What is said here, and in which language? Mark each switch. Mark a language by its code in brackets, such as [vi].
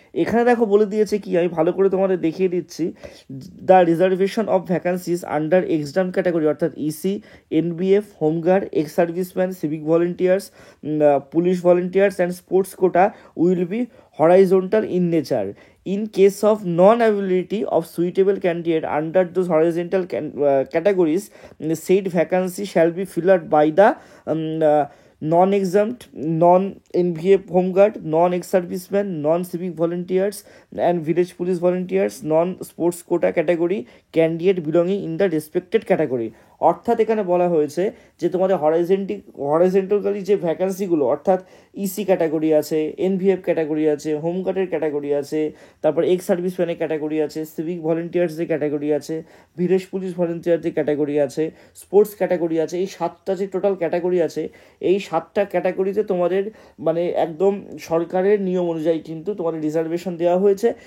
[bn] এখানে দেখো বলে দিয়েছে কি, আমি ভালো করে তোমাদের দেখিয়ে দিচ্ছি। [en] The reservation of vacancies under exempt category, অর্থাৎ EC, NVF, home guard, ex serviceman, civic volunteers, police volunteers and sports quota will be horizontal in nature. In case of non-availability of suitable candidate under those horizontal categories, said vacancy shall be filled by the non-exempt, non-NVF homeguard, non-ex-servicemen, non-civic volunteers and village police volunteers, non-sports quota category candidate belonging in the respected category. [bn] অর্থাৎ এখানে বলা হয়েছে যে তোমাদের horizontally যে ভ্যাকান্সিগুলো, অর্থাৎ EC category আছে, NVF category আছে, হোমগার্ডের ক্যাটাগরি আছে, তারপর এক্স সার্ভিসম্যানের ক্যাটাগরি আছে, সিভিক ভলেন্টিয়ার্সদের ক্যাটাগরি আছে, ভিলেজ পুলিশ ভলেন্টিয়ারদের ক্যাটাগরি আছে, স্পোর্টস ক্যাটাগরি আছে, এই 7টা যে টোটাল ক্যাটাগরি আছে, এই 7টা ক্যাটাগরিতে তোমাদের মানে একদম সরকারের নিয়ম অনুযায়ী কিন্তু তোমাদের রিজার্ভেশন দেওয়া হয়েছে।